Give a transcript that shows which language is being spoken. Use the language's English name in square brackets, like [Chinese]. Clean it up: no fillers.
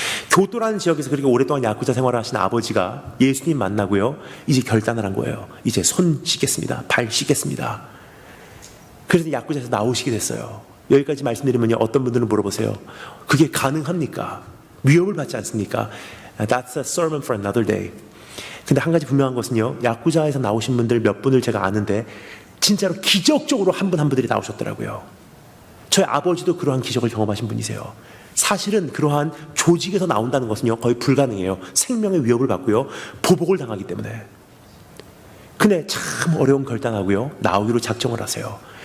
[Korean] 교토라는 지역에서 그렇게 오랫동안 야쿠자 생활을 하신 아버지가 예수님 만나고요, 이제 결단을 한 거예요. 이제 손 씻겠습니다. 발 씻겠습니다. 그래서 야쿠자에서 나오시게 됐어요. 여기까지 말씀드리면요, 어떤 분들은 물어보세요. 그게 가능합니까? 위협을 받지 않습니까? [English] That's a sermon for another day. [Korean] 근데 한 가지 분명한 것은요, 야쿠자에서 나오신 분들 몇 분을 제가 아는데 진짜로 기적적으로 한 분들이 나오셨더라고요. 저희 아버지도 그러한 기적을 경험하신 분이세요. 사실은 그러한 조직에서 나온다는 것은요, 거의 불가능해요. 생명의 위협을 받고요, 보복을 당하기 때문에. 근데 참 어려운 결단하고요, 나오기로 작정을 하세요.